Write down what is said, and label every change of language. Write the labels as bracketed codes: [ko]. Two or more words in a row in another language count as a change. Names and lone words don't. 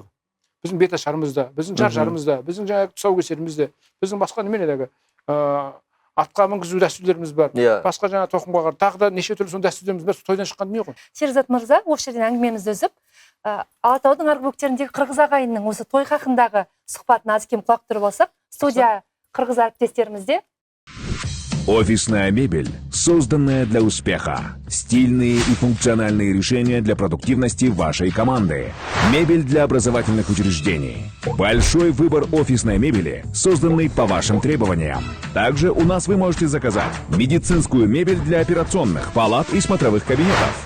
[kk] Біздің беташарымызда, біздің жар-жарымызда, біздің жаңағы тұсаукесерімізде, біздің басқа неменедегі атқа мінгізу дәстүрлеріміз бар. Басқа жаңа тоқымға қарап тағы да неше түрлі сондай дәстүрлеріміз бар, тойдан шыққан дүние ғой. Шерзат мырза, осы жерден әңгімемізді үзіп, Алатаудың арғы бөктеріндегі қырғыз ағайынның осы той хақындағы сұхбатын аз кем құлақ түріп алсақ, студия қырғыз әріптестерімізде. [ru] Офисная мебель, созданная для успеха. Стильные и функциональные решения для продуктивности вашей команды. Мебель для образовательных учреждений. Большой выбор офисной мебели, созданный по вашим требованиям. Также у нас вы можете заказать медицинскую мебель для операционных, палат и смотровых кабинетов.